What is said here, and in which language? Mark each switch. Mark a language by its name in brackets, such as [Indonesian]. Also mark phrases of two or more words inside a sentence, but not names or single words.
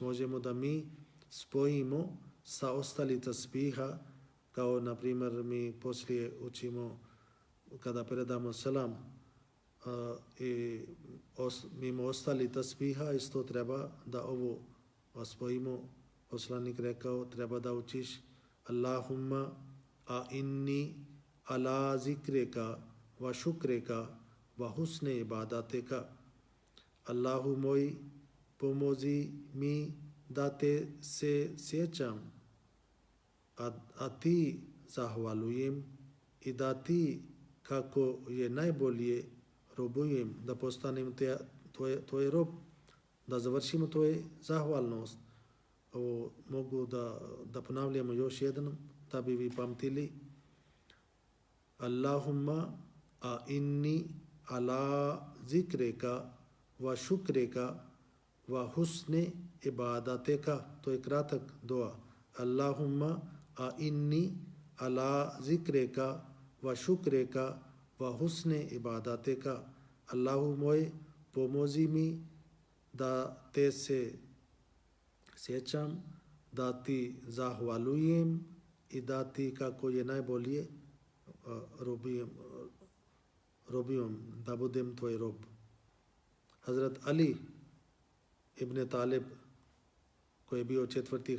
[Bosnian] Možemo da mi spojimo sa ostali tasbiha, kao na primjer mi poslije učimo kada predamo selam, i mimo ostali tasbiha isto treba da ovo spojimo. Poslanik rekao treba da učiš [Arabic] اللهم أعني على ذكرك وشكرك وحسن عبادتك. [Bosnian] Allahu moj, pomozi mi da te se sjećam, a ti zahvalujem, i da ti kako je najbolje robujem, da postanem tvoj rob, da završimo tvoje zahvalnost. Ovo mogu da ponavljamo još jednom, da bi vi pamtili. [Arabic] اللهم أعني على ذكرك وشكرك وحسن عبادتك. [Bosnian] To je kratak dua. [Arabic] اللهم أعني على ذكرك وشكرك وحسن عبادتك. [Bosnian] Allahu moj, pomozi mi da te se sjećam, da ti zahvalujem i da ti kako je najbolje robujem, da budem tvoj rob. Hazrat Ali ibn Talib, koji je bio 4.